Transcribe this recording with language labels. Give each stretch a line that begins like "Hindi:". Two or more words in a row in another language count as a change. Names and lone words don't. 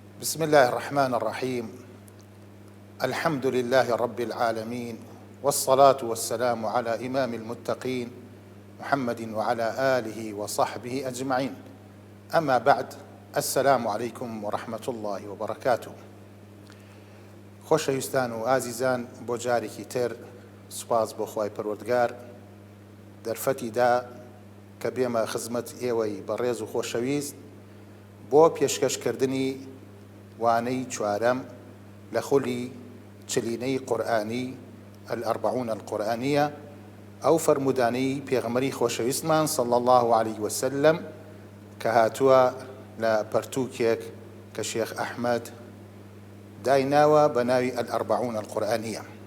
Arabic: بسم الله الرحمن الرحيم. الحمد لله رب العالمين، والصلاة والسلام على إمام المتقين محمد وعلى آله وصحبه أجمعين. أما بعد، السلام عليكم ورحمة الله وبركاته.
Central Kurdish: خۆشەویستان و ئازیزان، بۆ جارێکی تر سوپاس بۆ خوای پەروەردگار دەرفەتیدا کە بێمە خزمەت ئێوەی بەڕێز و خۆشەویست بۆ پێشکەشکردنی وانەی چوارەم لە خولی چلینەی قورئانی
Arabic: الأربعون القورئانیە،
Central Kurdish: ئەو فەرمودانەی پێغەمبەری خۆشەویستمان
Arabic: صلی الله عليه وسلم
Central Kurdish: کە هاتووە لە پەرتووکێک کە شێخ ئەحمەد دایناوە بە ناوی
Arabic: الأربعون القورئانیە.